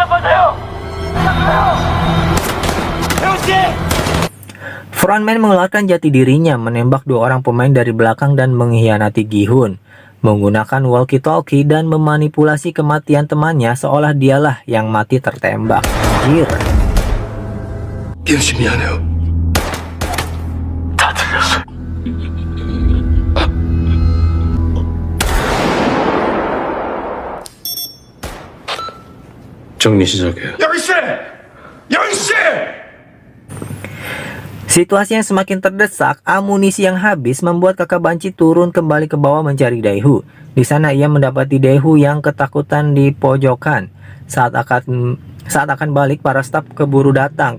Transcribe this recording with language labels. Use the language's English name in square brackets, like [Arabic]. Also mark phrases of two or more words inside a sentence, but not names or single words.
[Indonesian] Frontman mengeluarkan jati dirinya, menembak dua orang pemain dari belakang dan mengkhianati Gi-hun. Menggunakan walkie-talkie dan memanipulasi kematian temannya seolah dialah yang mati tertembak. Anjir. [Korean] 열심히 하네요. 다 들렸어. 정리 시작해요. 영희씨! 영희씨! [Indonesian] Situasi yang semakin terdesak, amunisi yang habis membuat kakak Banci turun kembali ke bawah mencari Dae-hoo. Di sana ia mendapati Dae-hoo yang ketakutan di pojokan. Saat akan balik, para staf keburu datang.